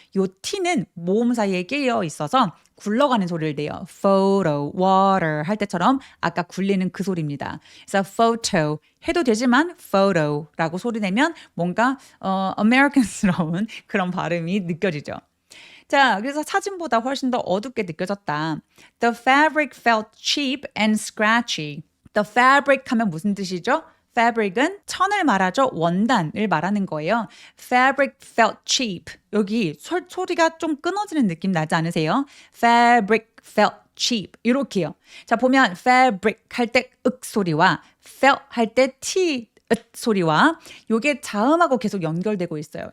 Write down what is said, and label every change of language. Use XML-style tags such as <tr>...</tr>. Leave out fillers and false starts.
<ko>요 T는 모음 사이에 끼어 있어서 굴러가는 소리를 내요. photo, water 할 때처럼 아까 굴리는 그 소리입니다. 그래서 photo 해도 되지만 photo라고 소리 내면 뭔가 아메리칸스러운 그런 발음이 느껴지죠. 자, 그래서 사진보다 훨씬 더 어둡게 느껴졌다.</ko> <en>The fabric felt cheap and scratchy.</en> <ko>The fabric 하면 무슨 뜻이죠? fabric은 천을 말하죠. 원단을 말하는 거예요.</ko> <en>fabric felt cheap.</en> <ko>여기 소리가 좀 끊어지는 느낌 나지 않으세요?</ko> <en>fabric felt cheap. 이렇게요.</en> <ko>자, 보면 fabric 할 때 윽 소리와 felt 할 때 t 소리와 요게 자음하고 계속 연결되고 있어요.</ko>